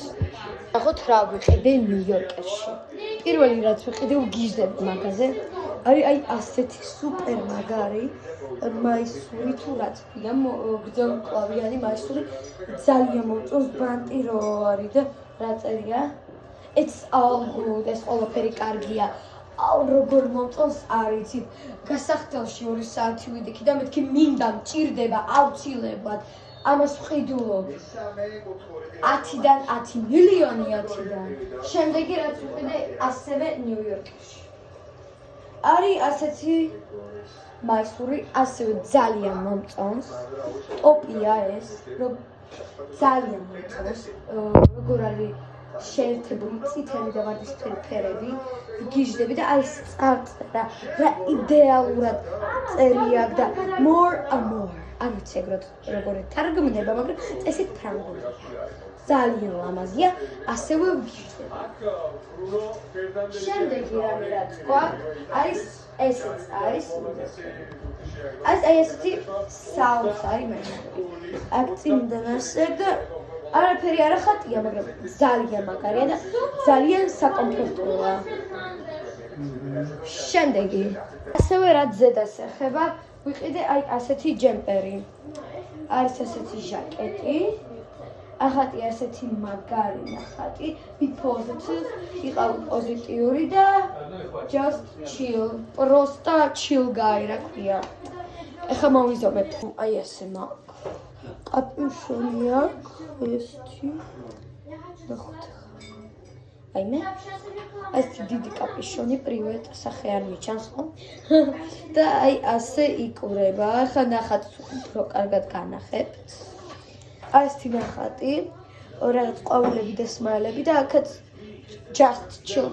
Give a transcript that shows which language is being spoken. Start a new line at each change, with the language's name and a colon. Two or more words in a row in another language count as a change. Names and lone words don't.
Georgian: ნახოთ რა ვიყიდე ნიუ-იორკერში. პირველი რაც ვიყიდე გიჟდებ მაგაზე. არის აი ასეთი სუპერ მაგარი მაისური თუ რაც ქვია გრძელმკლავიანი მაისური ძალიან მომწონს ბანტი რო არის და რა წერია
English: It's all good
Georgian: ეს ყველაფერი კარგია. აუ როგორ მომწონს არ იცით გასახდელში 2 საათი ვიდექი და მეთქი მინდა მჭირდება აუცილებლად ამას ვყიდულობ 10-დან 10 მილიონი 10-დან შემდეგი რაც ვიყიდე ასევე ნიუ-იორკში არის ასეთი მაისური ასევე ძალიან მომწონს ტოპია ეს რომ ძალიან მომწონს როგორ არის შეერთებული წითელი და ვარდისფერი ფერები გიჟდები და აი წარწერა რა იდეალურად წერია და more
English: and more
Georgian: არ ვიცი ეგრეთ როგორ თარგმნება მაგრამ წესით ფრანგულია ძალიან ლამაზია ასევე ვიჟდება შემდეგი რამე რაც გვაქვს არის ესეც არის აი ესეთი საუნს არის მე აქ წინიდან ასე და არაფერი არ ახატია მაგრამ ძალიან მაგარია და ძალიან საკომფორტოა შემდეგი ასევე რაც ზედას ეხება ვიყიდე აი ასეთი ჯემპერი არის ასეთი ჟაკეტი ახატი ასეთი მაგარი ნახატი
English: be positive
Georgian: იყავი პოზიტიური და
English: just chill
Georgian: просто
English: chill guy
Georgian: რა ქვია ეხლა მოვიზომებ აი ესე მაქვს კაპიუშონი აქვს ესეთი ნახოთ აი მე ასეთი დიდი კაპიუშონი პრივეტ სახე არ მიჩანს ხო და აი ასე იკვრება ახლა ნახატს უფრო კარგად განახებთ ასეთი ნახატი რაღაც ყვავილები და სმაილები და აქაც
English: just chill